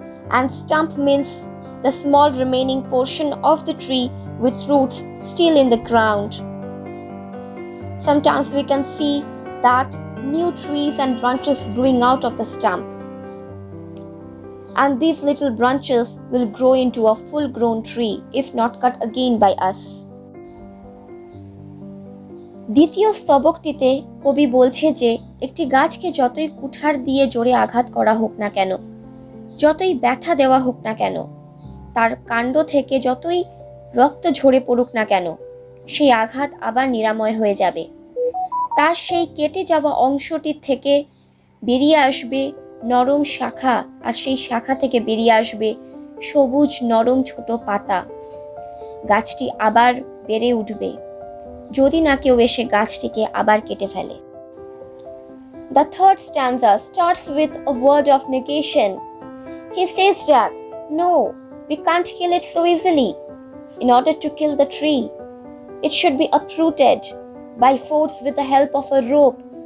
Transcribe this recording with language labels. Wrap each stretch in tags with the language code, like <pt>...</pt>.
<en>And stump means the small remaining portion of the tree with roots still in the ground. Sometimes we can see that new trees and branches growing out of the stump. And these little branches will grow into a full-grown tree if not cut again by us.</en> <bn>দ্বিতীয় স্তবকটিতে কবি বলছে যে একটি গাছকে যতই কুঠার দিয়ে জোরে আঘাত করা হোক না কেন, যতই ব্যথা দেওয়া হোক না কেন, তার কাণ্ড থেকে যতই রক্ত ঝরে পড়ুক না কেন, সেই আঘাত আবার নিরাময় হয়ে যাবে। তার সেই কেটে যাওয়া অংশটির থেকে বেরিয়ে আসবে নরম শাখা, আর সেই শাখা থেকে বেরিয়ে আসবে সবুজ নরম ছোট পাতা। গাছটি আবার বেড়ে উঠবে যদি না কেউ এসে গাছটিকে আবার কেটে ফেলে।</bn> <en>The third stanza starts with a word of negation. He says that, no, we can't kill it so easily. In order to kill the tree, it should be uprooted by force with the help of a rope.</en>